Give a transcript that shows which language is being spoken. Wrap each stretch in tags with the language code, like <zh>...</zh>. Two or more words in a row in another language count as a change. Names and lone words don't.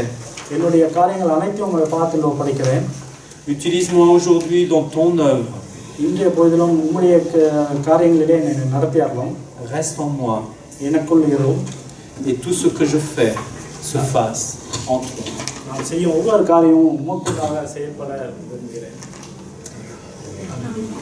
<ta>என்னுடைய காரியங்கள் அனைத்தையும் உங்களை பார்த்து ஒப்படைக்கிறேன்.</ta> <fr>Utilise-moi aujourd'hui dans ton œuvre.</fr> <ta>இன்றைய பொழுதிலும் உம்முடைய காரியங்களிலே என்னை நடத்தியாரலாம்.</ta> <fr>Reste en moi.</fr> <ta>எனக்குள் இரும்.</ta> <fr>Et tout ce que je fais se fasse en toi.</fr> <ta>நான் செய்யும் ஒவ்வொரு காரியமும் உமக்குள்ளாக செயல்பட விரும்புகிறேன்.</ta>